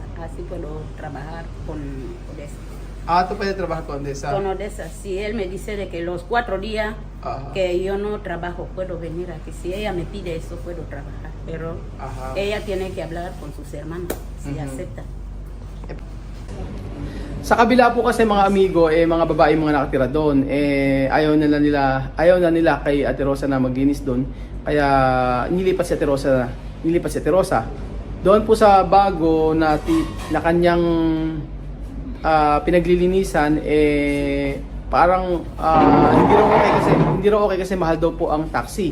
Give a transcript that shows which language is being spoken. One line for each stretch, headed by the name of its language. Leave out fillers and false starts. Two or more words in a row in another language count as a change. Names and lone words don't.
Spanish: Así puedo trabajar con Odessa. Tú puedes trabajar con esa. Con Odessa. Si él me dice de que los 4 días Ajá. que yo no trabajo, puedo venir aquí. Si ella me pide eso, puedo trabajar. Pero Ajá. ella tiene que hablar con sus hermanos, si Ujú. acepta.
Filipino: Sa kabila po kasi mga amigo, mga babae mga nakatira doon, ayaw na nila kay Ate Rosa na maglinis doon. Kaya nilipat si Ate Rosa. Doon po sa bago na kanyang pinaglilinisan, parang hindi raw okay kasi mahal daw po ang taxi.